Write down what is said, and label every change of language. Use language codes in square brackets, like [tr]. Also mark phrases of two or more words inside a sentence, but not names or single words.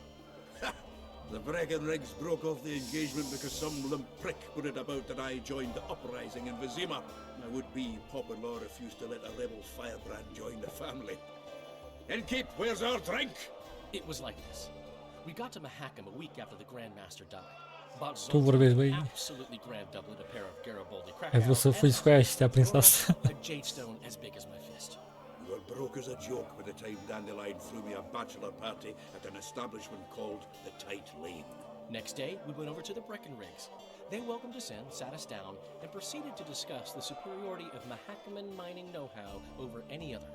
[en] The Breckenrigs broke off the engagement because some limp prick put it about that I joined the uprising in Vizima. My would-be Popper-law refused to let a rebel firebrand join the family. And Keep, where's our drink? It was like this. We got to Mahakam a week after the Grand Master died. Bought [ro] Tu vorbești, Zoltan băi. [en] an absolutely grand doublet, a pair of Garibaldi [ro] Ai [en] crackers, [ro] vrut să fugi cu aia și te-a prins asta. [en] a jade stone as big as my fist. You were broke as a joke by the time Dandelion threw me a bachelor party at an establishment called the Tight Lane. Next day, we went over to the Breckenrigs. They welcomed us in, sat us down, and proceeded to discuss the superiority of Mahakaman mining know-how over any other.